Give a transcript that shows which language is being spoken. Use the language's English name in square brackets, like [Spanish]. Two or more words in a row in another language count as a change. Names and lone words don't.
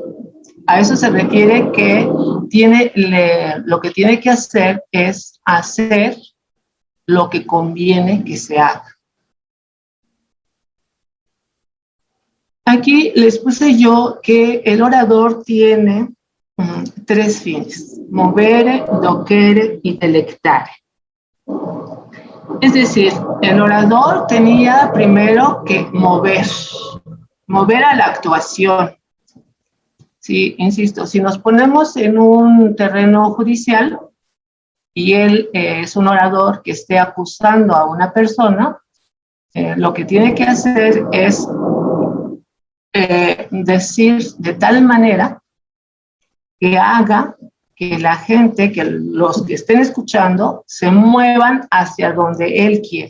[Spanish] A eso se refiere que lo que tiene que hacer es hacer lo que conviene que se haga. Aquí les puse yo que el orador tiene tres fines: [Latin] movere, docere [Spanish] y [Latin] delectare. [Spanish] Es decir, el orador tenía primero que mover a la actuación. Sí, insisto, si nos ponemos en un terreno judicial y él es un orador que esté acusando a una persona, lo que tiene que hacer es decir de tal manera que haga que la gente, que los que estén escuchando, se muevan hacia donde él quiere.